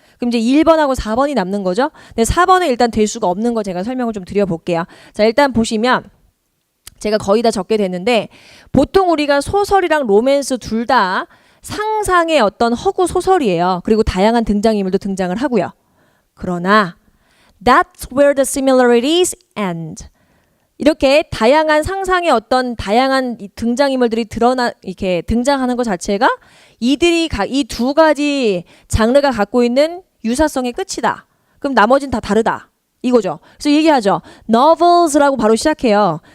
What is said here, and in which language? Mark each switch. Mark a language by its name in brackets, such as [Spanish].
[Korean] 그럼 이제 1번하고 4번이 남는 거죠. 근데 4번은 일단 될 수가 없는 거 제가 설명을 좀 드려볼게요. 자, 일단 보시면 제가 거의 다 적게 됐는데, 보통 우리가 소설이랑 로맨스 둘 다 상상의 어떤 허구 소설이에요. 그리고 다양한 등장인물도 등장을 하고요. 그러나 [English] that's where the similarities end. [Korean] 이렇게 다양한 상상의 어떤 다양한 등장인물들이 이렇게 등장하는 것 자체가 이 두 가지 장르가 갖고 있는 유사성의 끝이다. 그럼 나머지는 다 다르다, 이거죠. 그래서 얘기하죠. novels라고 바로 시작해요.